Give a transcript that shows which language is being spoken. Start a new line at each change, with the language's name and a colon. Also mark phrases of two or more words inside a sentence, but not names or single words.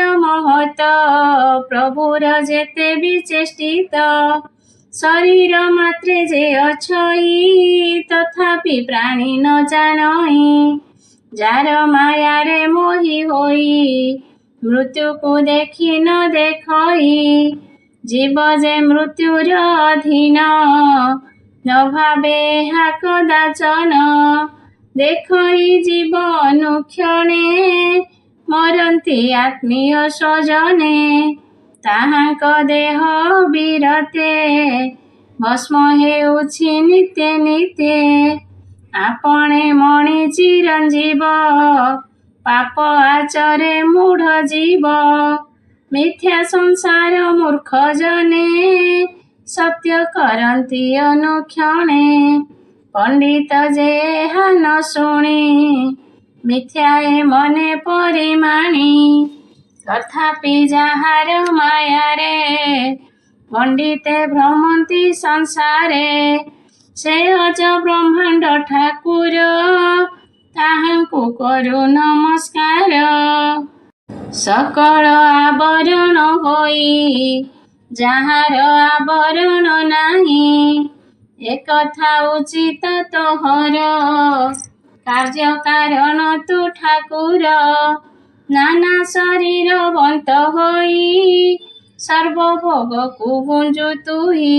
Odia: ମହତ ପ୍ରଭୁର ଯେତେ ବିଚେଷ୍ଟିତ ଶରୀର ମାତ୍ରେ ଯେ ଅଛଇ ତଥାପି ପ୍ରାଣୀ ନ ଜାଣଇ ଯାର ମାୟାରେ ମୋହି ହୋଇ ମୃତ୍ୟୁ କୋ ଦେଖି ନ ଦେଖଇ ଜୀବ ଯେ ମୃତ୍ୟୁର ଅଧୀନ ନ ଭାବେ ହା କଦାଚନ ଦେଖଇ ଜୀବ ଅନୁକ୍ଷଣେ ମରନ୍ତି ଆତ୍ମୀୟ ସ୍ୱଜନେ ତାହାଙ୍କ ଦେହ ବିରତେ ଭସ୍ମ ହେଉଛି ନିତ୍ୟେ ନିତ୍ୟେ ଆପଣେ ମଣି ଚିରଞ୍ଜୀବ ପାପ ଆଚରେ ମୂଢ଼ ଜୀବ ମିଥ୍ୟା ସଂସାର ମୂର୍ଖ ଜନେ ସତ୍ୟ କରନ୍ତି ଅନୁକ୍ଷଣେ ପଣ୍ଡିତ ଯେ ହା ନ ଶୁଣି ମିଥ୍ୟାଏ ମନେ ପରିମାଣି ତଥାପି ଯାହାର ମାୟାରେ ପଣ୍ଡିତେ ଭ୍ରମନ୍ତି ସଂସାରେ ସେ ଅଜ ବ୍ରହ୍ମାଣ୍ଡ ଠାକୁର ତାହାଙ୍କୁ କରୁ ନମସ୍କାର ସକଳ ଆବରଣ ହୋଇ ଯାହାର ଆବରଣ ନାହିଁ। ଏକଥା ଉଚିତ ତୋହର କାର୍ଯ୍ୟ କାରଣ ତୁ ଠାକୁର। ନାନା ଶରୀରବନ୍ତ ହୋଇ ସର୍ବଭୋଗକୁ ଗୁଞ୍ଜୁ ତୁହି।